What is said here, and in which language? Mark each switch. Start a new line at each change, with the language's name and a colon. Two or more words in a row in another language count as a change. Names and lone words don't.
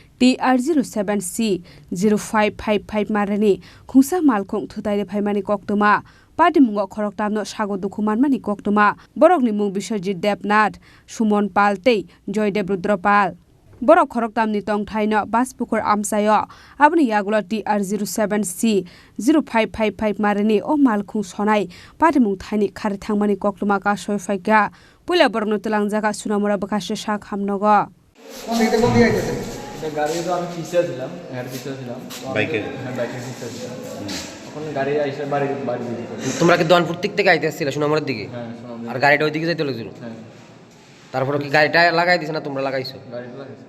Kok Borok: TR07C0555 marani khungsa malkhong thutaire phaimani koktuma Patimungo Khoroktham no Sago Dukhu manmani koktuma borokni mung Biswajit Debnath Sumon Palte Joydev Rudrapal Borok Khoroktham ni tongthaino baspukur amsayo abni yagulo TR07C0555 marani o malkhung sonai Patimung thaini khari thangmani koktuma ka soifaika pula borno telangjaka sunamura bakashe shak hamnogo
Bangla: গাড়ি তো আমি পিছে ছিলাম হেড পিছে ছিলাম বাইকে ছিলাম এখন গাড়ি আইসা বাড়ি দিকে তোমরা কি দনপুর থেকে আইতেছিলে সোনামুড়ার দিকে আর গাড়িটা ওই দিকে যাইতে লাগছিল তারপর কি গাড়িটা লাগাই দিছ না তোমরা লাগাইছো গাড়িটা লাগাইছো